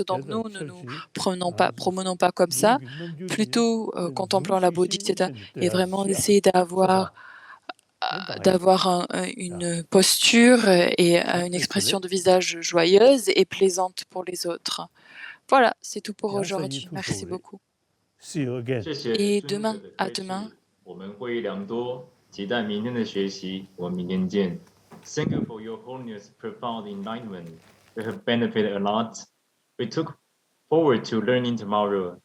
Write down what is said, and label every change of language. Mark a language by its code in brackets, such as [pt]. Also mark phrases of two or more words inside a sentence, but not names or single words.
[fr] Donc nous ne nous promenons pas comme ça, plutôt contemplant la bodhicitta et vraiment essayer d'avoir une posture et une expression de visage joyeuse et plaisante pour les autres. Voilà, c'est tout pour aujourd'hui. Merci beaucoup. [zh] 谢谢 [fr] Et [zh] 尊者 [fr] demain, [zh] 的 [fr] à [zh] 开示 [fr] demain. [zh] 我们获益良多，期待明天的学习。我们明天见。 [en] Thank you for your holiness, profound enlightenment. We have benefited a lot. We took forward to learning tomorrow.